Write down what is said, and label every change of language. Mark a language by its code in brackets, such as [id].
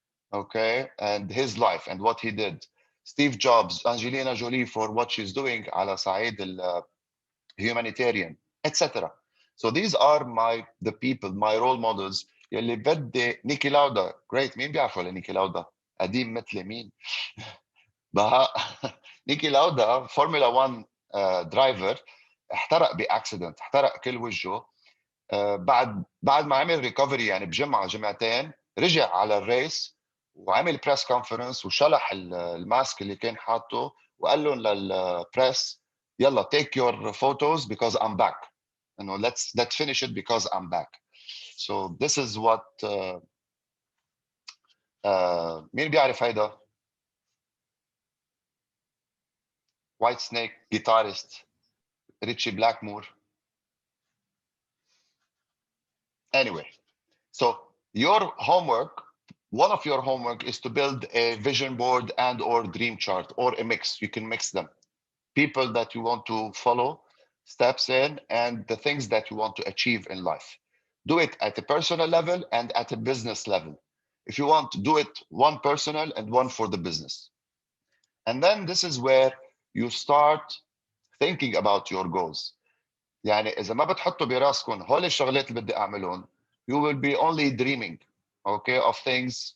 [en] Okay, and his life and what he did. Steve Jobs, Angelina Jolie for what she's doing [ar] على صعيد [en] humanitarian, etc. So these are the people, my role models. [ar] يلي بدي نيكي لاودا, great. مين بيعرف ولا نيكي لاودا؟ قديم مثل مين؟ بهاء. نيكي لاودا فورمولا 1 درايفر, احترق باكسيدنت, احترق كل وجهه. بعد ما عمل ريكفري يعني بجمعه جمعتين, رجع على الريس وعمل بريس كونفرنس وشلح الماسك اللي كان حاطه وقال لهم للبريس, يلا [en] take your photos because I'm back. You know, let's finish it because I'm back. So this is what [ar] مين بيعرف هيدا؟ [en] White Snake guitarist Richie Blackmore. Anyway, so your homework, one of your homework is to build a vision board and or dream chart or a mix. You can mix them. People that you want to follow, steps in, and the things that you want to achieve in life. Do it at a personal level and at a business level. If you want to do it one personal and one for the business. And then this is where you start thinking about your goals. [ar] يعني إذا ما بتحطوا براسكم هول الشغلات اللي بدي أعملهم, [en] you will be only dreaming, okay, of things.